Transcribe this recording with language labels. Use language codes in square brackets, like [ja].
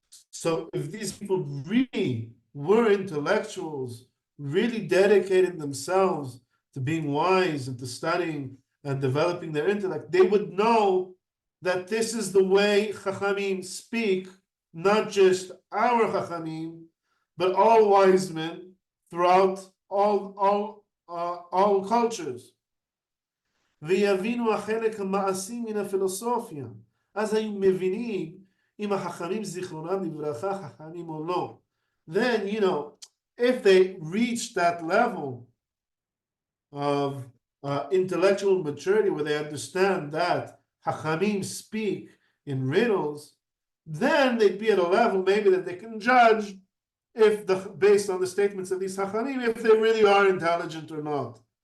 [en] So if these people really were intellectuals, really dedicated themselves to being wise and to studying and developing their intellect, they would know that this is the way Hachamim speak, not just our Hachamim, but all wise men throughout all cultures. [he] ויבינו החלק המעשי מן הפילוסופיה. אז היו מבינים אם החכמים זיכרונם לברכה חכמים או לא. [en] Then, if they reach that level of intellectual maturity where they understand that Hachamim speak in riddles, then they'd be at a level maybe that they can judge based on the statements of these Hachamim, if they really are intelligent or not.